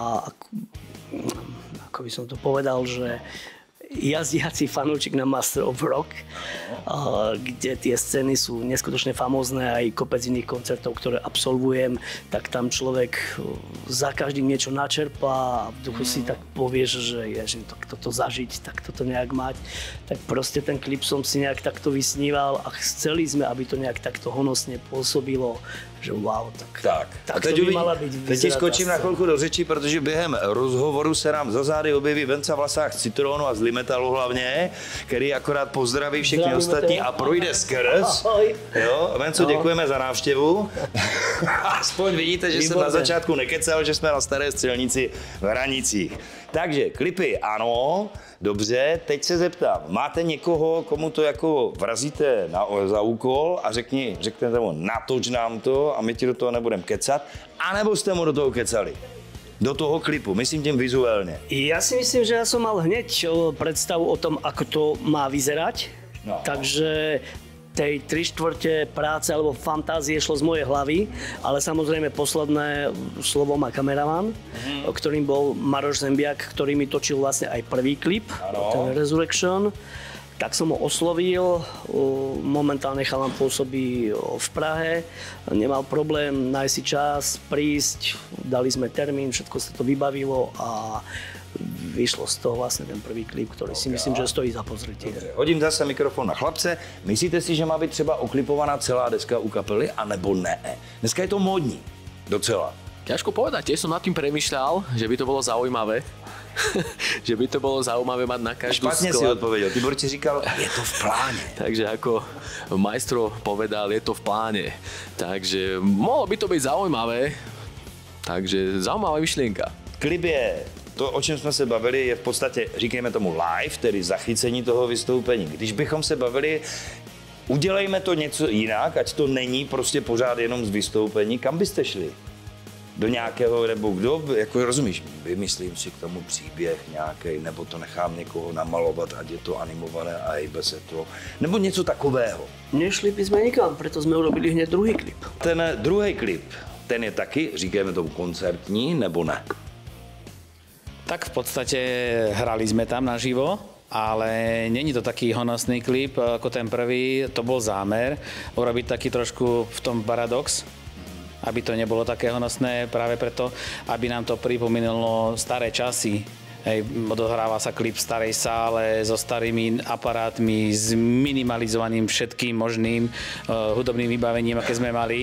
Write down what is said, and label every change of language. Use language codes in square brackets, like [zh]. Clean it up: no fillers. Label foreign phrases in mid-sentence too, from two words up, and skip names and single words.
[sk] ako by som to povedal, že jazdiaci fanúčik na Master of Rock, kde tie scény sú neskutočne famózne, aj kopec iných koncertov, ktoré absolvujem, tak tam človek za každým niečo načerpá a v duchu si tak povieš, že je, toto zažiť, tak toto nejak mať. Tak proste ten klip som si nejak takto vysníval a chceli sme, aby to nejak takto honosne pôsobilo, že wow, tak to by mala byť. [cs] Teď ti skočím na chvilku do řeči, protože během rozhovoru se nám za zády objeví Venca Vlasák z Citrónu a z Limetalu hlavně, který akorát pozdraví všechny ostatní a projde skrz. Jo, Venco, děkujeme za návštěvu. Aspoň vidíte, že jsem na začátku nekecal, že jsme na Staré Střelnici v Hranicích. Takže klipy ano, dobře, teď se zeptám, máte někoho, komu to jako vrazíte za úkol a řeknete mu, natoč nám to a my ti do toho nebudeme kecat, anebo jste mu do toho kecali? Do toho klipu, myslím tím vizuálně. [sk] Ja si myslím, že ja som mal hneď predstavu o tom, ako to má vyzerať, takže tej 3/4 práce alebo fantázie šlo z mojej hlavy, ale samozrejme posledné slovo má kameraman, ktorým bol Maroš Zembiak, ktorý mi točil vlastne aj prvý klip, ten Resurrection. Tak som ho oslovil, momentálne chalan pôsobí v Prahe, nemal problém nájsť si čas, prísť, dali sme termín, všetko sa to vybavilo a vyšlo z toho vlastne ten prvý klip, ktorý si myslím, že stojí za pozretie. [cs] Hodím zase mikrofon na chlapce. Myslíte si, že má být třeba oklipovaná celá deska u kapely, anebo ne? Dneska je to módní, docela. [sk] Ťažko povedať, tiež som nad tým premýšľal, že by to bolo zaujímavé. Že by to bolo zaujímavé mať na každú Špatne si odpovedel, [cs] Tibor ti říkal, je to v pláne. [sk] Takže ako majstro povedal, je to v pláne. Takže mohlo by to byť zaujímavé. Takže zaujímavá myšlienka. [cs] Klip je to, o čem jsme se bavili, je v podstatě, říkejme tomu live, tedy zachycení toho vystoupení. Když bychom se bavili, udělejme to něco jinak, ať to není prostě pořád jenom z vystoupení, kam byste šli? Do nějakého, nebo kdo, jako rozumíš, vymyslím si k tomu příběh nějaký, nebo to nechám někoho namalovat, ať je to animované a hejbe se to, nebo něco takového. [sk] Nešli by sme nikam, preto sme urobili hneď druhý klip. [cs] Ten druhý klip, ten je taky, říkáme tomu koncertní, nebo ne? [sk] Tak v podstate hrali sme tam naživo, ale není to taký honosný klip ako ten prvý, to bol zámer urobiť taký trošku v tom paradox, aby to nebolo také honosné, práve preto, aby nám to pripomínalo staré časy, Hej, odohráva sa klip v starej sále so starými aparátmi, s minimalizovaným všetkým možným hudobným vybavením, aké sme mali.